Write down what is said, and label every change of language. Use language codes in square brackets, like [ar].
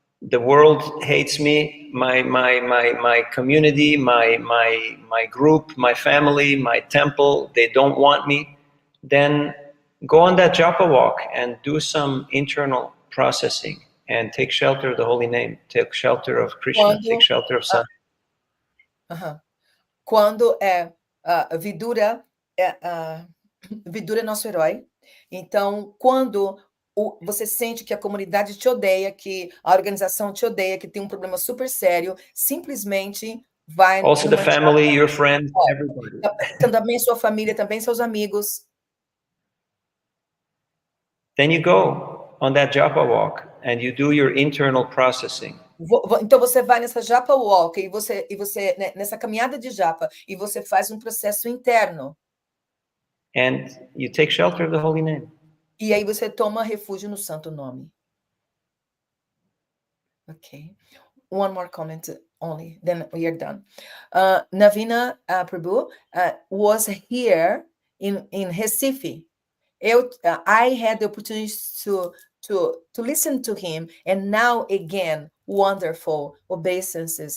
[en] the world hates me, my community, my group, my family, my temple, they don't want me, then go on that japa walk and do some internal processing and take shelter of the holy name, take shelter of Krishna, take shelter of Sat. [pt] Quando Vidura Vidura é nosso herói. Então, quando você sente que a comunidade te odeia, que a organização te odeia, que tem um problema super sério, simplesmente vai [en] Also the family, your friends, everybody. [pt] Também sua família, também seus amigos. [en] Then you go on that japa walk and you do your internal processing. [pt] Então você vai nessa japa walk e você né, nessa caminhada de japa e você faz um processo interno. [en] And you take shelter of the holy name. [pt] E aí você toma refúgio no santo nome. [en] Okay. One more comment only, then we are done. Navina Prabhu was here in Recife. I had the opportunity to listen to him, and now again, wonderful obeisances.